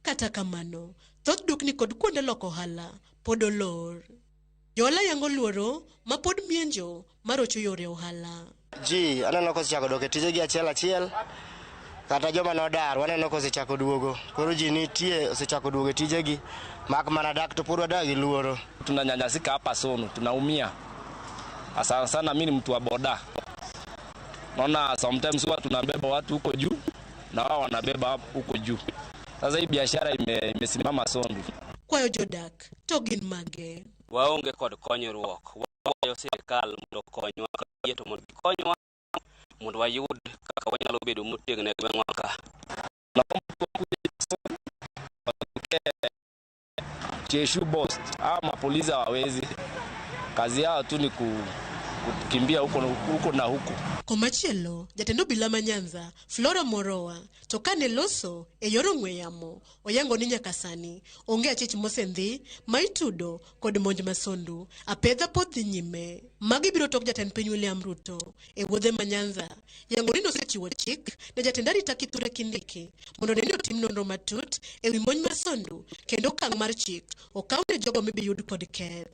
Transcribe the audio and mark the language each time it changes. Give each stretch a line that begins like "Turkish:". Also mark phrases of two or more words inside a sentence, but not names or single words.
Luo (Kenya and Tanzania): Kata kamano thoth dukni kod kuonde loko ohala pod olor. Jola yango luoro ma pod mienjo marocho yore ohala. Aneno kosechako dok e tijegi achiel kata joma nodar waneno kosechako duogo. Koro ji nitie osechako duogo e tijegi mak mana dak to pod wadak gi luoro.
Swahili: Tunanyanyasika hapa Sonu, tunaumia. Sana mimi ni mtu wa boda. Naona sometimes huwa tunabeba watu huko juu na wao wanabeba huko juu. Sasa hii biashara imesimama Sondu.
Luo (Kenya and Tanzania): Kwayo jodak to gin mage. Waonge kod konyruok. Wayo sirikal mondo konywa to mondo konywa mondo wayud kaka wanyalo bedo motegno e gweng'wa ka.
Swahili: Cheshu boss ama polisi hawawezi. Kazi yao tu ni kukimbia huko na huko.
Luo (Kenya and Tanzania): Komachielo, jatendo obila ma Nyanza, Flora Morowa, to kane loso e yor ong'we yamo, oyango ni nyaka sani, onge achich mosendhi, ma itudo kod monj ma Sondu, apedha pod dhi nyime. Magi biro tok jatend piny William Ruto, e wuodhe ma Nyanza, yango ni nosechiwo chik ne jatend arita Kithure Kindiki, mondo ne otim nonro matut e wi monj ma Sondu, kendo okang' mar chik, okaw ne jogo mibiyud kod keth.